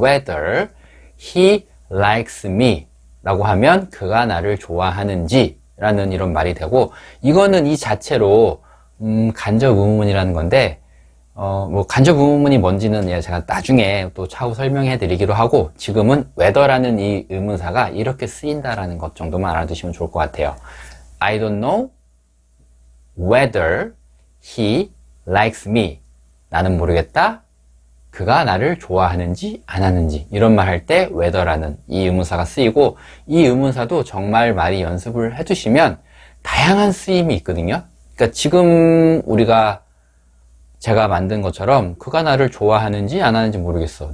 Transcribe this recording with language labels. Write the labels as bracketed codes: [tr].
[en] whether he likes me [ko] 라고 하면 그가 나를 좋아하는지 라는 이런 말이 되고 이거는 이 자체로 간접 의문문이라는 건데 간접 의문문이 뭔지는 제가 나중에 또 차후 설명해 드리기로 하고 지금은 whether라는 이 의문사가 이렇게 쓰인다라는 것 정도만 알아두시면 좋을 것 같아요. [en] I don't know whether he likes me. [ko] 나는 모르겠다. 그가 나를 좋아하는지 안 하는지 이런 말 할 때 whether라는 이 의문사가 쓰이고 이 의문사도 정말 많이 연습을 해두시면 다양한 쓰임이 있거든요. 그러니까 지금 제가 만든 것처럼 그가 나를 좋아하는지 안 하는지 모르겠어.